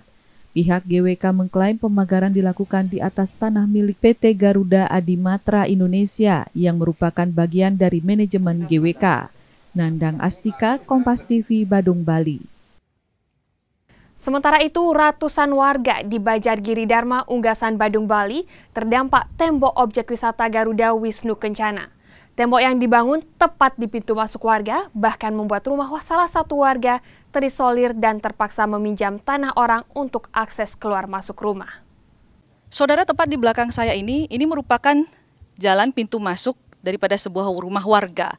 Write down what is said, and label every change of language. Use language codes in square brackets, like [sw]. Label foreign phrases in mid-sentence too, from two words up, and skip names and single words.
[id] Pihak GWK mengklaim pemagaran dilakukan di atas tanah milik PT Garuda Adimatra Indonesia yang merupakan bagian dari manajemen GWK. Nandang Astika, Kompas TV, Badung, Bali. Sementara itu, ratusan warga di Banjar Giri Dharma, Unggasan, Badung, Bali terdampak tembok objek wisata Garuda Wisnu Kencana. Tembok yang dibangun tepat di pintu masuk warga, bahkan membuat rumah salah satu warga terisolir dan terpaksa meminjam tanah orang untuk akses keluar masuk rumah. Saudara, tepat di belakang saya ini merupakan jalan pintu masuk daripada sebuah rumah warga.